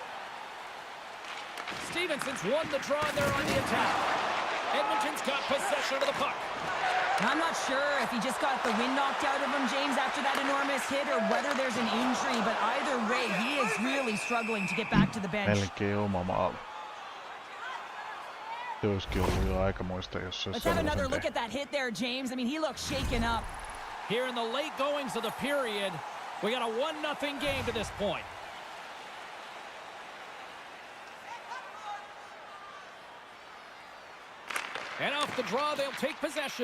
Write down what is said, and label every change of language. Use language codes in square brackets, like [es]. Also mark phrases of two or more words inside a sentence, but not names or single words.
[en] Stevenson's won the draw and they're on the attack. Edmonton's got possession of the puck. I'm not sure if he just got the wind knocked out of him, James, after that enormous hit, or whether there's an injury, but either way, he is really struggling to get back to the bench. [fi] Melkein oma maali. Se olisikin ollut jo aikamoista, jos se olisi [en] Let's have another look at that hit there, James. I mean, he looks shaken up. Here in the late goings of the period, we got a 1-0 game to this point. And off the draw, they'll take possession.